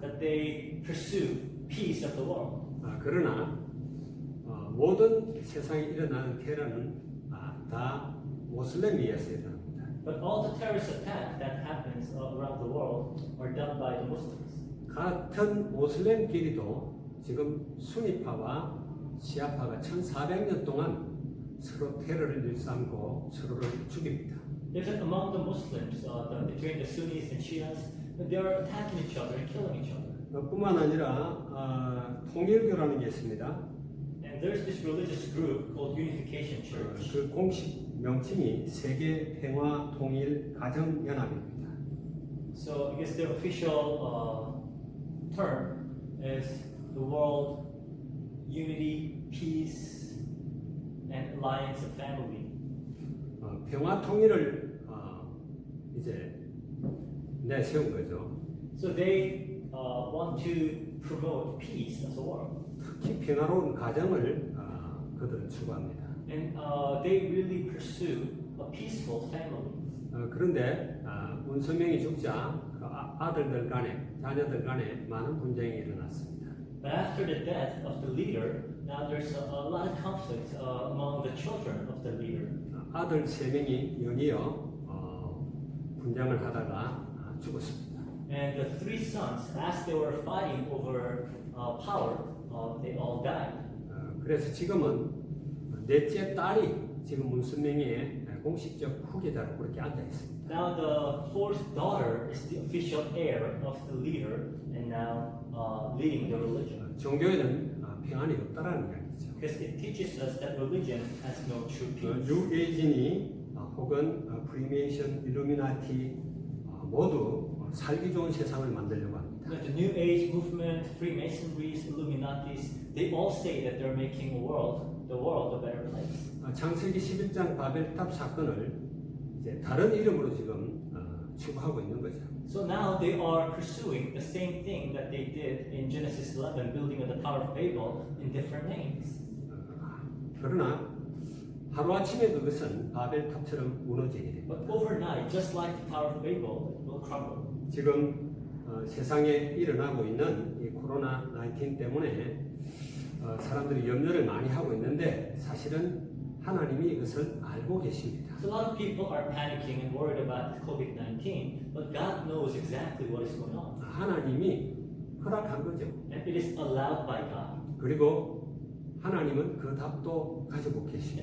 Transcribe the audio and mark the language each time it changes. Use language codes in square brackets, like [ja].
[en] that they pursue peace of the world. [ko] 그러나 모든 세상에 일어나는 테러는 다 모슬렘에 의해서 일어납니다. [en] But all the terrorist attacks that happens around the world are done by the Muslims. [ko] 같은 모슬렘끼리도 지금 수니파와 시아파가 1400년 동안 서로 테러를 일삼고 서로를 죽입니다. [en] Even among the Muslims, between the Sunnis and Shias, they are attacking each other and killing each other. [ko] 뿐만 아니라 통일교라는 게 있습니다. [en] And there's this religious group called Unification Church. [ko] 그 공식 명칭이 세계 평화 통일 가정 연합입니다. [en] So I guess their official term is the World Unity, Peace, and Alliance of Family. [ko] 평화 통일을 이제 내세운 거죠. [en] So they want to promote peace of the world. [ko] 특히 평화로운 가정을 그들은 추구합니다. [en] And they really pursue a peaceful family. [ko] 그런데 문선명이 죽자 그 아들들 간에 자녀들 간에 많은 분쟁이 일어났습니다. [en] But after the death of the leader, now there's a lot of conflict among the children of the leader. [ko] 아들 3명이 연이어 분쟁을 하다가 죽었습니다. [en] And the three sons, as they were fighting over power, they all died. [ko] 그래서 지금은 넷째 딸이 지금 문선명의 공식적 후계자로 그렇게 앉아 있습니다. [en] Now the fourth daughter is the official heir of the leader, and now leading the religion. [ko] 종교에는 평안이 없다라는 이야기죠. [en] Because it teaches us that religion has no true peace. [ko] 뉴에이진이 혹은 프리메이션, 일루미나티 모두 살기 좋은 세상을 만들려고 합니다. [en] The New Age movement, Freemasonries, Illuminatis, they all say that they're making the world a better place. [ko] 창세기 11장 바벨탑 사건을 이제 다른 이름으로 지금 추구하고 있는 거죠. [en] So now they are pursuing the same thing that they did in Genesis 11, building of the Tower of Babel in different names. [ko] 그러나 하루아침에 그것은 바벨탑처럼 무너지게 됩니다. [en] But overnight, just like the Tower of Babel, it will crumble. [ko] 지금 세상에 일어나고 있는 이 코로나 19 때문에 사람들이 염려를 많이 하고 있는데 사실은 하나님이 이것을 알고 계십니다. [en] So a lot of people are panicking and worried about COVID-19, but God knows exactly what is going on. [ko] 하나님이 허락한 거죠. [en] And it is allowed by God. [ko] 그리고 하나님은 그 답도 가지고 계십니다.